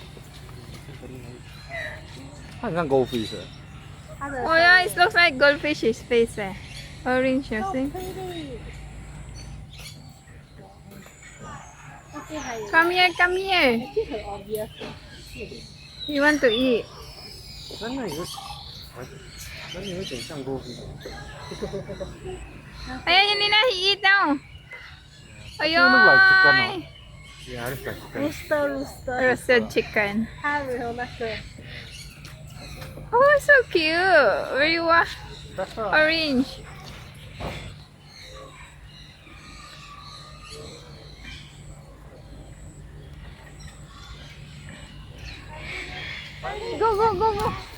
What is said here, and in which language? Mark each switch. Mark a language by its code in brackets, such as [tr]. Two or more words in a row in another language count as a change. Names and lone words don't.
[zh] 它很像 goldfish。 [en] Oh yeah, it looks like goldfish's face. Orange, you see? Come here, come here. You want to eat? [zh] 真的有点像 goldfish。 [tl] Ayan, yun nila, [en] he eat now. It look like chicken, [tl] Ayun. [en] no? Yeah, it looks like chicken. Roasted chicken. Oh, so cute. Where you are? That's a Orange. Go, go, go, go.